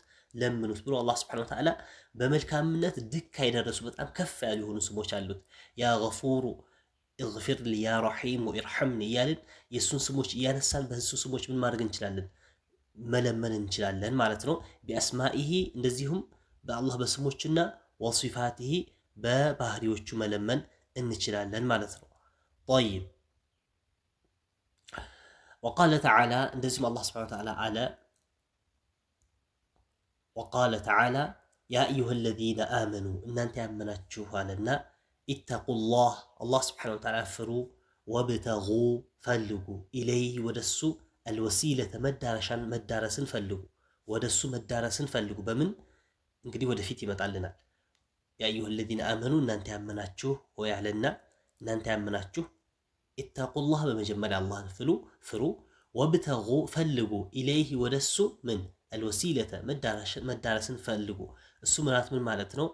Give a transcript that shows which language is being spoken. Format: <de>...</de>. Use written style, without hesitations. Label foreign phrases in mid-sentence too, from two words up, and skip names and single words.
<am>ለምኑት ብሎ አላህ</am> <ar>سبحانه وتعالى</ar> <am>በመልካምነት ድካ የደረሱ በጣም ከፍ ያሉ የሆኑ ስሞች አሉት።</am> <ar>يا غفور اغفر لي يا رحيم ارحمني</ar> <am>እያልን የእሱን ስሞች እያነሳን በእሱ ስሞች ምን ማድረግ እንችላለን? መለመን እንችላለን ማለት ነው። ቢአስማኢሂ እንደዚሁም በአላህ በስሞችና ወሲፋቲሂ በባህሪዎቹ መለመን እንችላለን ማለት ነው። طيب</am> <ar>وقال تعالى</ar> <am>እንደዚሁም አላህ</am> <ar>سبحانه وتعالى</ar> <am>አለ</am> <ar>وقال تعالى يا أيها الذين آمنوا</ar> <am>እናንተ ያመናችሁ አለና ኢተቁላህ አላህ</am> <ar>سبحانه وتعالى</ar> <am>ፍሩ ወብተጉ ፈልጉ ኢለይህ ወደሱ አልወሲለተ መዳረስን ፈልጉ ወደሱ መዳረስን ፈልጉ በምን እንግዲህ ወደፊት ይመጣልናል።</am> <ar>يا أيها الذين آمنوا</ar> <am>እናንተ ያመናችሁ ሆይ አለና እናንተ ያመናችሁ ኢተቁላህ በመጀመሪያ አላህን ፍሩ ወብተጉ ፈልጉ ኢለይህ ወደሱ ምን አልወሲለተ መዳረስን ፈልጉ። እሱ ምን ማለት ነው?</am>